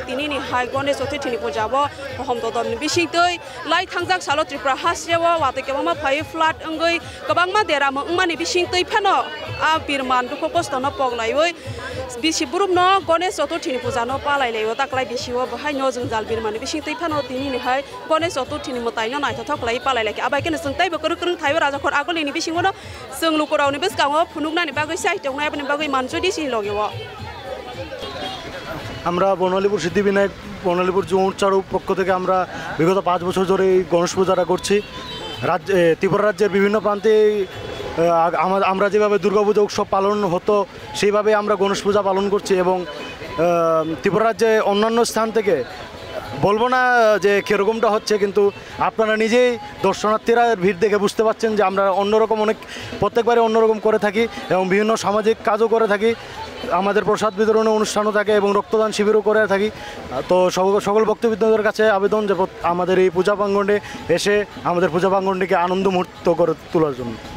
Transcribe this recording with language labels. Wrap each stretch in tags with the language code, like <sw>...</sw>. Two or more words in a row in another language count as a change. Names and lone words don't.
<trp>tini ni hai Ganesh Chaturthi ni puja bo hom to dom bising tei lai thangjak salo Tripura hasrewa wate ke ma phai flat angoi kabang ma dera mo ngmani bising tei phano a birman duko kosto no poglai oi bisi burup no Ganesh Chaturthi ni puja no palai lei taklai bisi wo hai no jungjal birman bising tei phano tini ni hai Ganesh Chaturthi ni motai no nai thok lai palai lei abai ken sung tai bo kurung thai raja khor agoli ni bising no sung lukoro ni beskango phunukna ni bagoi sai tongnai apni bagoi manjodi si logewo</trp> <bn>আমরা বনলিপুর সিদ্ধিবিনায়ক বনলিপুর জৌচারু পক্ষ থেকে আমরা বিগত 5 বছর ধরে এই গণেশ পূজাটা করছি ত্রিপুরা রাজ্যের বিভিন্ন প্রান্তে আমরা যেভাবে দুর্গাপূজা উৎসব পালন হতো সেইভাবে আমরা গণেশ পূজা পালন করছি এবং ত্রিপুরা রাজ্যে অন্যান্য স্থান থেকে বলবো না যে কীরকমটা হচ্ছে কিন্তু আপনারা নিজেই দর্শনার্থীরা ভিড় দেখে বুঝতে পারছেন যে আমরা অন্যরকম অনেক প্রত্যেকবারে অন্যরকম করে থাকি এবং বিভিন্ন সামাজিক কাজও করে থাকি আমাদের প্রসাদ বিতরণের অনুষ্ঠানও থাকে এবং রক্তদান শিবিরও করে থাকি তো সকল ভক্তবৃন্দদের কাছে আবেদন যে আমাদের এই পূজা প্রাঙ্গণে এসে আমাদের পূজা প্রাঙ্গণটিকে আনন্দ মুহূর্ত করে তোলার জন্য</bn>